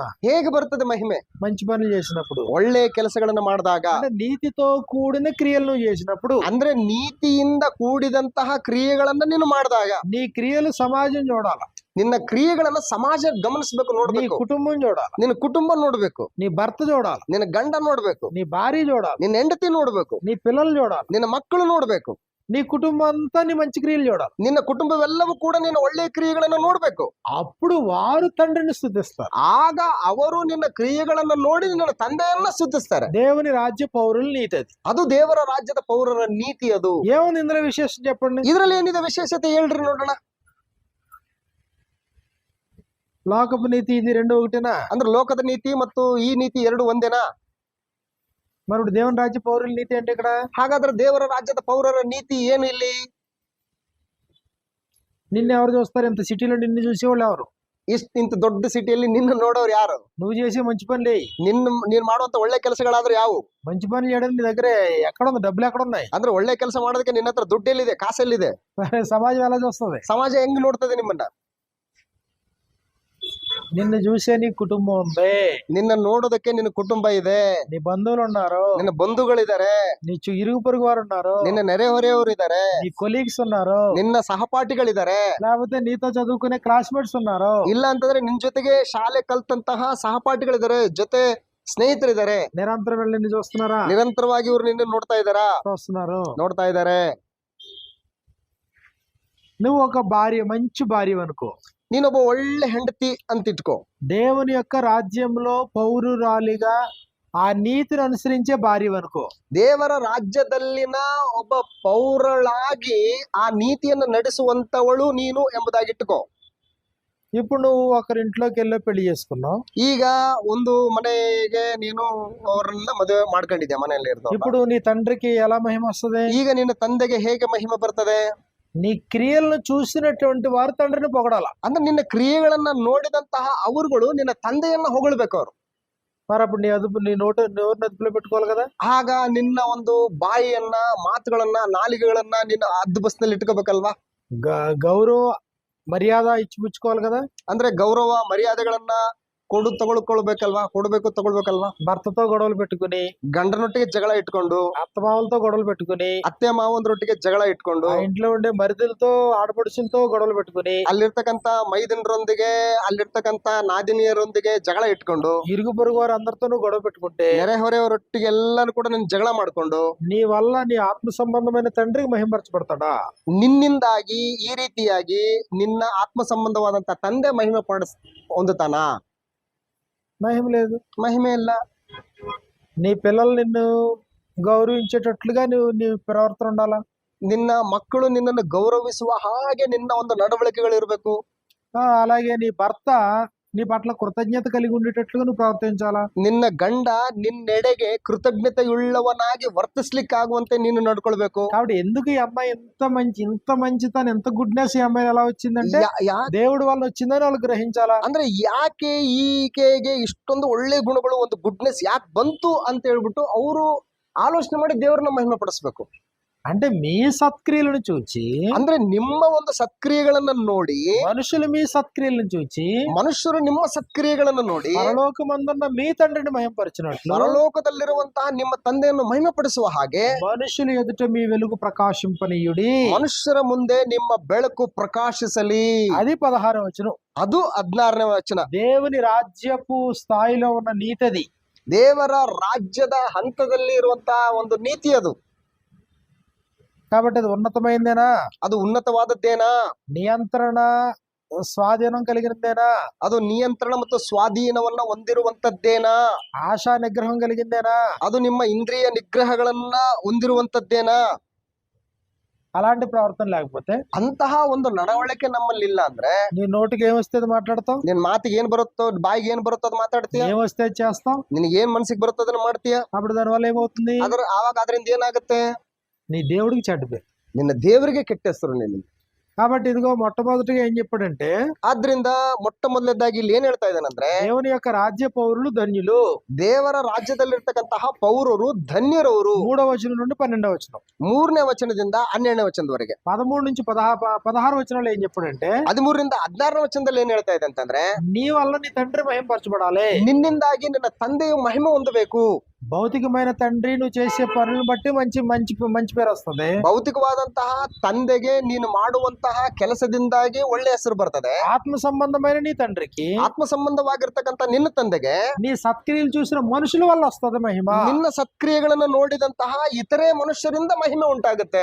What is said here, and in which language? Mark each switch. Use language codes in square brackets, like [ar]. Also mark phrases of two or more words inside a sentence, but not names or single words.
[kn] ಹೇಗೆ ಬರ್ತದೆ ಮಹಿಮೆ? [te] మంచి పనులు చేసినప్పుడు, [kn] ಒಳ್ಳೆ ಕೆಲಸಗಳನ್ನ ಮಾಡಿದಾಗ, [te] అంటే నీతితో కూడిన క్రియలు నువ్వు చేసినప్పుడు, [kn] ಅಂದ್ರೆ ನೀತಿಯಿಂದ ಕೂಡಿದಂತಹ ಕ್ರಿಯೆಗಳನ್ನ ನೀನು ಮಾಡಿದಾಗ, [te] నీ క్రియలు సమాజం చూడాలి, [kn] ನಿನ್ನ ಕ್ರಿಯೆಗಳನ್ನ ಸಮಾಜ ಗಮನಿಸಬೇಕು, [te] నీ [kn] ನೋಡ್ಬೇಕು. [te] కుటుంబం చూడాలి, [kn] ನಿನ್ನ ಕುಟುಂಬ ನೋಡ್ಬೇಕು, [te] నీ భర్త చూడాలి, [kn] ನಿನ್ನ ಗಂಡ ನೋಡ್ಬೇಕು, [te] నీ భార్య చూడాలి, [kn] ನಿನ್ನ ಹೆಂಡತಿ ನೋಡ್ಬೇಕು, [te] నీ పిల్లలు చూడాలి, [kn] ನಿನ್ನ ಮಕ್ಕಳು ನೋಡ್ಬೇಕು, [te] నీ కుటుంబం అంతా నీ మంచి క్రియలు చూడాలి. [kn] ನಿನ್ನ ಕುಟುಂಬವೆಲ್ಲವೂ ಕೂಡ ನಿನ್ನ ಒಳ್ಳೆಯ ಕ್ರಿಯೆಗಳನ್ನ ನೋಡ್ಬೇಕು. [te] అప్పుడు వారు తండ్రిని స్తుతిస్తారు. [kn] ಆಗ ಅವರು ನಿನ್ನ ಕ್ರಿಯೆಗಳನ್ನ ನೋಡಿ ನಿನ್ನ ತಂದೆಯನ್ನ ಸ್ತುತಿಸ್ತಾರೆ. [te] దేవుని రాజ్య పౌరులు నీతి అది. [kn] ಅದು ದೇವರ ರಾಜ್ಯದ ಪೌರರ ನೀತಿ. ಅದು [te] ఏముంది ఇందులో విశేషం చెప్పండి? [kn] ಇದ್ರಲ್ಲಿ ಏನಿದೆ ವಿಶೇಷತೆ ಹೇಳ್ರಿ ನೋಡೋಣ. [te] లోకపు నీతి ఇది రెండు ఒకటేనా? [kn] ಅಂದ್ರೆ ಲೋಕದ ನೀತಿ ಮತ್ತು ಈ ನೀತಿ ಎರಡು ಒಂದೇನಾ? [te] మరి ఇప్పుడు దేవుని రాజ్య పౌరుల నీతి అంటే ఇక్కడ, [kn] ಹಾಗಾದ್ರೆ ದೇವರ ರಾಜ್ಯದ ಪೌರರ ನೀತಿ ಏನು ಇಲ್ಲಿ? [te] నిన్ను ఎవరు చూస్తారు? ఇంత సిటీలో నిన్ను చూసేవాళ్ళు ఎవరు? [kn] ಇಂತ ದೊಡ್ಡ ಸಿಟಿಯಲ್ಲಿ ನಿನ್ನ ನೋಡೋರು ಯಾರು? [te] నువ్వు చేసే మంచి పనులే, [kn] ನೀನ್ ಮಾಡುವಂತ ಒಳ್ಳೆ ಕೆಲಸಗಳಾದ್ರೂ ಯಾವು? [te] మంచి పనులు చేయడానికి నీ దగ్గర ఎక్కడ ఉంది? డబ్బులు ఎక్కడ ఉన్నాయి? [kn] ಅಂದ್ರೆ ಒಳ್ಳೆ ಕೆಲಸ ಮಾಡೋದಕ್ಕೆ ನಿನ್ನ ಹತ್ರ ದುಡ್ಡು ಎಲ್ಲಿದೆ? ಕಾಸು ಎಲ್ಲಿದೆ? [te] సమాజం ఎలా చూస్తుంది? [kn] ಸಮಾಜ ಹೆಂಗ್ ನೋಡ್ತದೆ ನಿಮ್ಮನ್ನ? [te] నిన్ను చూసే నీ కుటుంబం ఉంది, [kn] ನಿನ್ನ ನೋಡೋದಕ್ಕೆ ನಿನ್ನ ಕುಟುಂಬ ಇದೆ, [te] నీ బంధువులు ఉన్నారు, [kn] ನಿನ್ನ ಬಂಧುಗಳಿದ್ದಾರೆ, [te] నీ ఇరుగు పొరుగు వారు ఉన్నారు, [kn] ನಿನ್ನ ನೆರೆಹೊರೆಯವರು ಇದ್ದಾರೆ, [te] నీ కొలీగ్స్ ఉన్నారు, [kn] ನಿನ್ನ ಸಹಪಾಠಿಗಳಿದ್ದಾರೆ, [te] లేకపోతే నీతో చదువుకునే క్లాస్మేట్స్ ఉన్నారు, [kn] ಇಲ್ಲ ಅಂತಂದ್ರೆ ನಿನ್ ಜೊತೆಗೆ ಶಾಲೆ ಕಲ್ತಂತಹ ಸಹಪಾಠಿಗಳಿದ್ದಾರೆ, ಜೊತೆ ಸ್ನೇಹಿತರಿದ್ದಾರೆ. [te] నిరంతరం వెళ్ళి నిన్ను చూస్తున్నారా? [kn] ನಿರಂತರವಾಗಿ ಇವ್ರು ನಿನ್ನ ನೋಡ್ತಾ ಇದ್ದಾರಾ? [te] చూస్తున్నారు. [kn] ನೋಡ್ತಾ ಇದ್ದಾರೆ. [te] నువ్వు ఒక భార్య, మంచి భార్య అనుకో, [kn] ನೀನೊಬ್ಬ ಒಳ್ಳೆ ಹೆಂಡತಿ ಅಂತ ಇಟ್ಕೋ. [te] దేవుని యొక్క రాజ్యంలో పౌరురాలిగా ఆ నీతిని అనుసరించే భార్య అనుకో. [kn] ದೇವರ ರಾಜ್ಯದಲ್ಲಿನ ಒಬ್ಬ ಪೌರಳಾಗಿ ಆ ನೀತಿಯನ್ನು ನಡೆಸುವಂತವಳು ನೀನು ಎಂಬುದಾಗಿ ಇಟ್ಕೋ. [te] ఇప్పుడు నువ్వు ఒకరింట్లోకి వెళ్ళి పెళ్లి చేసుకున్నావు. [kn] ಈಗ ಒಂದು ಮನೆಗೆ ನೀನು ಅವರನ್ನ ಮದುವೆ ಮಾಡ್ಕೊಂಡಿದ್ಯಾ, ಮನೆಯಲ್ಲಿ ಇರ್ತಾವ. [te] ఇప్పుడు నీ తండ్రికి ఎలా మహిమ వస్తుంది? [kn] ಈಗ ನಿನ್ನ ತಂದೆಗೆ ಹೇಗೆ ಮಹಿಮೆ ಬರ್ತದೆ? [te] నీ క్రియలను చూసినటువంటి వారు తండ్రిని పొగడాల. [kn] ಅಂದ್ರೆ ನಿನ್ನ ಕ್ರಿಯೆಗಳನ್ನ ನೋಡಿದಂತಹ ಅವರುಗಳು ನಿನ್ನ ತಂದೆಯನ್ನ ಹೊಗಳ್ಬೇಕು ಅವರು. [te] మరి అప్పుడు నీ నోరు అదుపులో పెట్టుకోవాలి కదా. [kn] ಆಗ ನಿನ್ನ ಒಂದು ಬಾಯಿಯನ್ನ, ಮಾತುಗಳನ್ನ, ನಾಲಿಗೆಗಳನ್ನ ನಿನ್ನ ಹದ್ದು ಬಸ್ನಲ್ಲಿ ಇಟ್ಕೋಬೇಕಲ್ವಾ. [te] గౌరవ మర్యాద ఇచ్చిపుచ్చుకోవాలి కదా. [kn] ಅಂದ್ರೆ ಗೌರವ ಮರ್ಯಾದೆಗಳನ್ನ ತಗೊಳ್ಕೊಳ್ಬೇಕಲ್ವಾ, ಕೊಡ್ಬೇಕು, ತಗೊಳ್ಬೇಕಲ್ವಾ. [te] భర్తతో గొడవలు పెట్టుకుని, [kn] ಗಂಡನೊಟ್ಟಿಗೆ ಜಗಳ ಇಟ್ಕೊಂಡು, [te] అత్తమామలతో గొడవలు పెట్టుకుని, [kn] ಅತ್ತೆ ಮಾವಂದ್ರೊಟ್ಟಿಗೆ ಜಗಳ ಇಟ್ಕೊಂಡು, [te] ఆ ఇంట్లో ఉండే మరిదలతో ఆడపడుచులతో గొడవలు పెట్టుకుని, [kn] ಅಲ್ಲಿರ್ತಕ್ಕಂತ ಮೈದನರೊಂದಿಗೆ, ಅಲ್ಲಿರ್ತಕ್ಕಂತ ನಾದಿನಿಯರೊಂದಿಗೆ ಜಗಳ ಇಟ್ಕೊಂಡು, [te] ఇరుగు పొరుగు వారు అందరితోనూ గొడవ పెట్టుకుంటే, [kn] ನೆರೆಹೊರೆಯವರೊಟ್ಟಿಗೆ ಎಲ್ಲಾನು ಕೂಡ ನೀನು ಜಗಳ ಮಾಡ್ಕೊಂಡು, [te] నీ వల్ల నీ ఆత్మ సంబంధమైన తండ్రికి మహిమపరచబడతాడా? [kn] ನಿನ್ನಿಂದಾಗಿ ಈ ರೀತಿಯಾಗಿ ನಿನ್ನ ಆತ್ಮ ಸಂಬಂಧವಾದಂತ ತಂದೆ ಮಹಿಮೆ ಹೊಂದುತ್ತಾನ? [te] మహిమ లేదు, [kn] మహిమే ಇಲ್ಲ. [te] నీ పిల్లలు నిన్ను గౌరవించేటట్లుగా నీ ప్రవర్తన ఉండాలా. [kn] ನಿನ್ನ ಮಕ್ಕಳು ನಿನ್ನನ್ನು ಗೌರವಿಸುವ ಹಾಗೆ ನಿನ್ನ ಒಂದು ನಡವಳಿಕೆಗಳು ಇರಬೇಕು. [te] అలాగే నీ భర్త నీ పట్ల కృతజ్ఞత కలిగి ఉండేటట్లుగా నువ్వు ప్రవర్తించాలా. [kn] ನಿನ್ನ ಗಂಡ ನಿನ್ನೆಡೆಗೆ ಕೃತಜ್ಞತೆಯುಳ್ಳವನಾಗಿ ವರ್ತಿಸ್ಲಿಕ್ಕಾಗುವಂತೆ ನೀನು ನಡ್ಕೊಳ್ಬೇಕು. [te] కాబట్టి ఎందుకు ఈ అమ్మాయి ఇంత మంచితనం, ఎంత గుడ్నెస్ ఈ అమ్మాయి ఎలా వచ్చిందంటే దేవుడి వల్ల వచ్చిందని వాళ్ళు గ్రహించాలా. [kn] ಅಂದ್ರೆ ಯಾಕೆ ಈಕೆಗೆ ಇಷ್ಟೊಂದು ಒಳ್ಳೆ ಗುಣಗಳು, ಒಂದು ಗುಡ್ನೆಸ್ ಯಾಕೆ ಬಂತು ಅಂತ ಹೇಳ್ಬಿಟ್ಟು ಅವರು ಆಲೋಚನೆ ಮಾಡಿ ದೇವರನ್ನ ಮಹಿಮೆ ಪಡಿಸ್ಬೇಕು. [te] అంటే మీ సత్క్రియలను చూచి, [kn] ಅಂದ್ರೆ ನಿಮ್ಮ ಒಂದು ಸತ್ಕ್ರಿಯೆಗಳನ್ನ ನೋಡಿ, [te] మనుషులు మీ సత్క్రియలను చూచి [kn] ಮನುಷ್ಯರು ನಿಮ್ಮ ಸತ್ಕ್ರಿಯೆಗಳನ್ನು ನೋಡಿ [te] పరలోకమందున్న మీ తండ్రిని మహిమపరచినట్లు [kn] ಪರಲೋಕದಲ್ಲಿರುವಂತಹ ನಿಮ್ಮ ತಂದೆಯನ್ನು ಮಹಿಮೆಪಡಿಸುವ ಹಾಗೆ [te] మనుషులు ఎదుట మీ వెలుగు ప్రకాశింపనీయుడి. [kn] ಮನುಷ್ಯರ ಮುಂದೆ ನಿಮ್ಮ ಬೆಳಕು ಪ್ರಕಾಶಿಸಲಿ. [te] అది 16వ వచనం. [kn] ಅದು 16ನೇ ವಚನ. [te] దేవుని రాజ్యపు స్థాయిలో ఉన్న నీతిది. [kn] ದೇವರ ರಾಜ್ಯದ ಹಂತದಲ್ಲಿ ಇರುವಂತಹ ಒಂದು ನೀತಿ ಅದು. [te] కాబట్టి అది ఉన్నతమైందేనా? [kn] ಅದು ಉನ್ನತವಾದದ್ದೇನಾ? [te] నియంత్రణ స్వాధీనం కలిగినదేనా? [kn] ಅದು ನಿಯಂತ್ರಣ ಮತ್ತು ಸ್ವಾಧೀನವನ್ನ ಹೊಂದಿರುವಂತದ್ದೇನಾ? [te] ఆశా నిగ్రహం కలిగిందేనా? [kn] ಅದು ನಿಮ್ಮ ಇಂದ್ರಿಯ ನಿಗ್ರಹಗಳನ್ನ ಹೊಂದಿರುವಂತದ್ದೇನಾ? [te] అలాంటి ప్రవర్తన లేకపోతే, [kn] ಅಂತಹ ಒಂದು ನಡವಳಿಕೆ ನಮ್ಮಲ್ಲಿ ಇಲ್ಲ ಅಂದ್ರೆ, [te] నీ నోటికి ఏమొస్తే అది మాట్లాడతావు, [kn] ನಿನ್ ಮಾತಿಗೆ ಏನ್ ಬರುತ್ತೋ, ಬಾಯಿಗೆ ಏನ್ ಬರುತ್ತೋ ಅದು ಮಾತಾಡ್ತೀಯ, [te] ఏమొస్తే అది చేస్తావు. [kn] ನಿನಗೆ ಏನ್ ಮನಸ್ಸಿಗೆ ಬರುತ್ತೋ ಅದನ್ನ ಮಾಡ್ತೀಯ. [te] అప్పుడు దానివల్ల ఏమవుతుంది? [kn] ಆವಾಗ ಅದರಿಂದ ಏನಾಗುತ್ತೆ? [te] నీ దేవుడికి చెడ్డ పేరు. [kn] ನಿನ್ನ ದೇವರಿಗೆ ಕೆಟ್ಟ ಹೆಸರು ನೀನು. [te] కాబట్టి ఇదిగో మొట్టమొదటిగా ఏం చెప్పాడంటే, [kn] ಆದ್ರಿಂದ ಮೊಟ್ಟ ಮೊದಲನೇದಾಗಿ ಇಲ್ಲಿ ಏನ್ ಹೇಳ್ತಾ ಇದ್ದಾನಂದ್ರೆ, [te] దేవుని యొక్క రాజ్య పౌరులు ధన్యులు. [kn] ದೇವರ ರಾಜ್ಯದಲ್ಲಿರ್ತಕ್ಕಂತಹ ಪೌರರು ಧನ್ಯರವರು. [te] 3వ వచనం నుండి 12వ వచనం. [kn] 3ನೇ ವಚನದಿಂದ 12ನೇ ವಚನದವರೆಗೆ. [te] 13 నుంచి 16 వచనాలు ఏం చెప్పాడంటే, [kn] 13ರಿಂದ 16ನೇ ವಚನದಲ್ಲಿ ಏನ್ ಹೇಳ್ತಾ ಇದೆ ಅಂತಂದ್ರೆ, [te] నీ వల్ల నీ తండ్రి మహిమపరచబడాలి. [kn] ನಿನ್ನಿಂದಾಗಿ ನಿನ್ನ ತಂದೆಯು ಮಹಿಮೆ ಹೊಂದಬೇಕು. [te] భౌతికమైన తండ్రి నువ్వు చేసే పనులను బట్టి మంచి మంచి మంచి పేరు వస్తుంది. [kn] ಭೌತಿಕವಾದಂತಹ ತಂದೆಗೆ ನೀನು ಮಾಡುವಂತಹ ಕೆಲಸದಿಂದಾಗಿ ಒಳ್ಳೆ ಹೆಸರು ಬರ್ತದೆ. [te] ఆత్మ సంబంధమైన నీ తండ్రికి, [kn] ಆತ್ಮ ಸಂಬಂಧವಾಗಿರ್ತಕ್ಕಂಥ ನಿನ್ನ ತಂದೆಗೆ [te] నీ సత్క్రియలు చూసిన మనుషుల వల్ల వస్తుంది మహిమ. [kn] ನಿನ್ನ సత్క్రియಗಳನ್ನು ನೋಡಿದಂತಹ ಇತರೆ ಮನುಷ್ಯರಿಂದ ಮಹಿಮೆ ಉಂಟಾಗುತ್ತೆ.